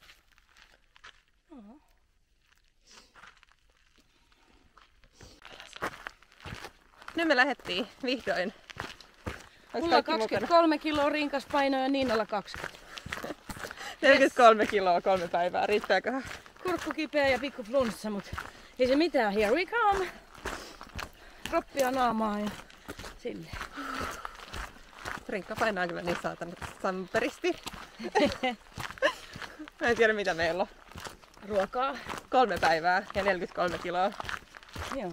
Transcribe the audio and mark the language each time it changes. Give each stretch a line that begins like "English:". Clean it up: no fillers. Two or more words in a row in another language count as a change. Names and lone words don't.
Finnish: Nyt me lähettiin vihdoin. Mulla 23 kiloa rinkaspainoa ja Niinalla 20. 43 kiloa 3 päivää, riittääköhän? Kurkku kipeä ja pikku flunssa, mut ei se mitään.
English: Here we come!
Finnish: Roppia naamaa ja silleen. Rinkka painaa kyllä niin saatana samperisti. Mä en tiedä mitä meillä on. Ruokaa. 3 päivää ja 43 kiloa. Joo.